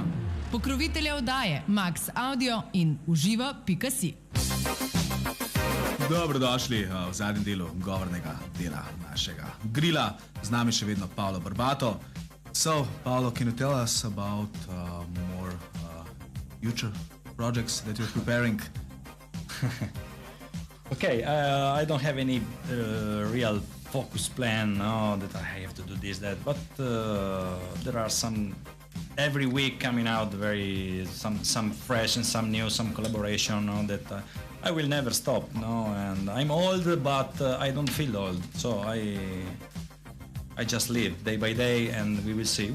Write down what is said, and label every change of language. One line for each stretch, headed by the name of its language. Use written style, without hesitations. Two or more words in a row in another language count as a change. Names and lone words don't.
Slovenian: Pokrovitelja oddaje Max Audio in vŽIVO.si. Dobrodošli v zadnjem delu govornega dela našega grila. Z nami še vedno Paolo Barbato.
English: So, Paolo, can you tell us about more future projects that you're preparing? Okay, I don't have any real focus plan, no, that I have to do this, that, but there are some every week coming out some fresh and some new, some collaboration, no, that I will never stop, no, and I'm old, but I don't feel old, so I just live day by day, and we will see.